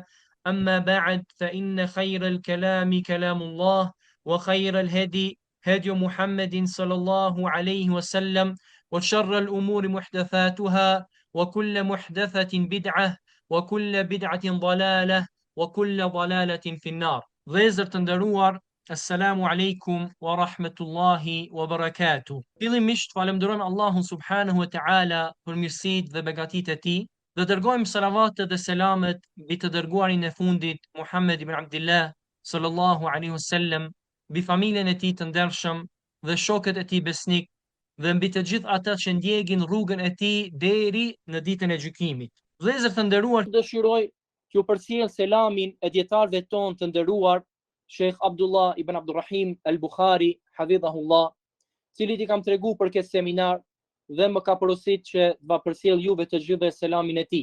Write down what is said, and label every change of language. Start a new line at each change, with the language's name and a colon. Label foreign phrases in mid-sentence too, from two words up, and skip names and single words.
Arabic: أما بعد، فإن خير الكلام كلام الله، وخير الهدي هدي محمد صلى الله عليه وسلم، وشر الأمور محدثاتها، وكل محدثة بدعة، وكل بدعة ضلالة، وكل ضلالة في النار.
Albanian: Vëllezër të nderuar,
Arabic: السلام عليكم ورحمة الله وبركاته.
Albanian: Fillimisht falenderojmë Allahun
Arabic: سبحانه وتعالى
Albanian: për mirësitë dhe begatitë e tij, dhe dërgojmë salavatet dhe selamet mbi të dërguarin e fundit Muhammed ibn Abdullah
Arabic: صلى الله عليه وسلم,
Albanian: mbi familjen e tij të ndershëm dhe shokët e tij besnik, dhe mbi të gjithë ata që ndjekin rrugën e tij deri në ditën e gjykimit. Vëllezër të nderuar, dëshiroj t'ju përcjell selamin e dietarëve tonë të nderuar, Sheikh Abdullah ibn Abdurrahim al-Bukhari, hafidhahullah, cili i kam tregu për këtë seminar dhe më ka porositur që t'va përcjell juve të gjithëve selamin e tij.